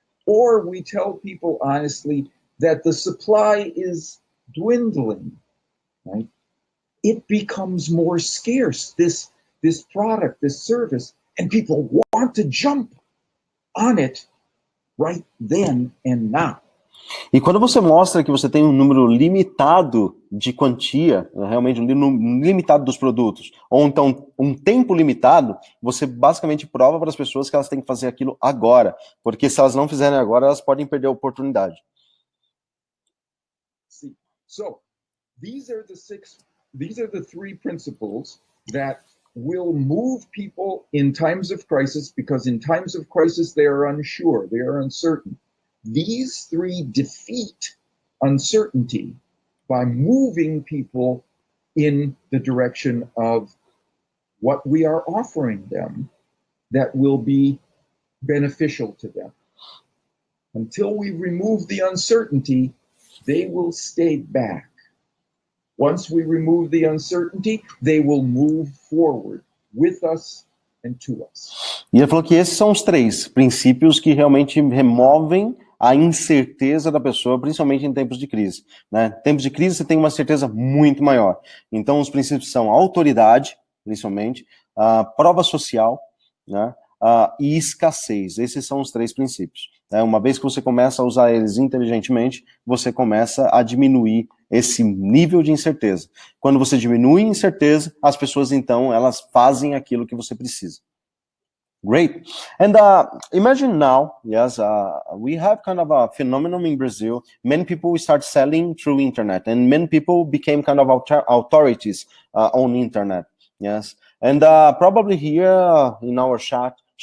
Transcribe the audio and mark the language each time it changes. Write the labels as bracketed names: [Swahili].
[English] Or we tell people honestly that the supply is dwindling, right? It becomes more scarce, this product, this service, and people want to jump on it right then and now. [Portuguese] E quando você mostra que você tem um número limitado de quantia, realmente um número limitado dos produtos, ou então um tempo limitado, você basicamente prova para as pessoas que elas têm que fazer aquilo agora, porque se elas não fizerem agora, elas podem perder a oportunidade. [English] So, these are the three principles that will move people in times of crisis, because in times of crisis they are unsure, they are uncertain. These three defeat uncertainty by moving people in the direction of what we are offering them that will be beneficial to them. Until we remove the uncertainty, they will stay back. Once we remove the uncertainty, they will move forward with us and to us. [Portuguese] E ele falou que esses são os três princípios que realmente removem a incerteza da pessoa, principalmente em tempos de crise, né? Tempos de crise você tem uma certeza muito maior. Então os princípios são autoridade, principalmente, prova social, né? E escassez. Esses são os três princípios. Né? Uma vez que você começa a usar eles inteligentemente, você começa a diminuir esse nível de incerteza. Quando você diminui a incerteza, as pessoas então elas fazem aquilo que você precisa. [English] Great. And imagine now, yes, we have kind of a phenomenon in Brazil. Many people start selling through internet, and many people became kind of authorities on internet. Yes, and probably here in our chat,